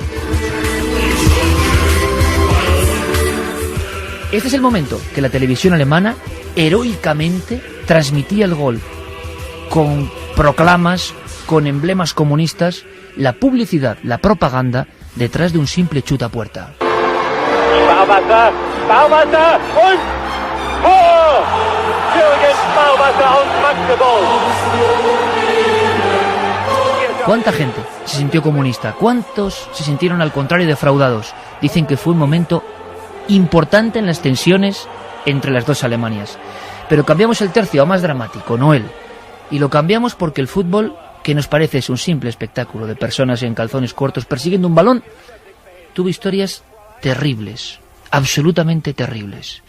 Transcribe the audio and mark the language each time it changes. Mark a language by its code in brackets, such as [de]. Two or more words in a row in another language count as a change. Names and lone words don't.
[es] Este es el momento que la televisión alemana heroicamente transmitía el gol, con proclamas, con emblemas comunistas, la publicidad, la propaganda, detrás de un simple chutapuerta. [de] Sparwasser und Tor! Jürgen Sparwasser aus Magdeburg. [es] ¿Cuánta gente se sintió comunista? ¿Cuántos se sintieron al contrario defraudados? Dicen que fue un momento importante en las tensiones entre las dos Alemanias. Pero cambiamos el tercio a más dramático, no él. Y lo cambiamos porque el fútbol, que nos parece es un simple espectáculo de personas en calzones cortos persiguiendo un balón, tuvo historias terribles, absolutamente terribles.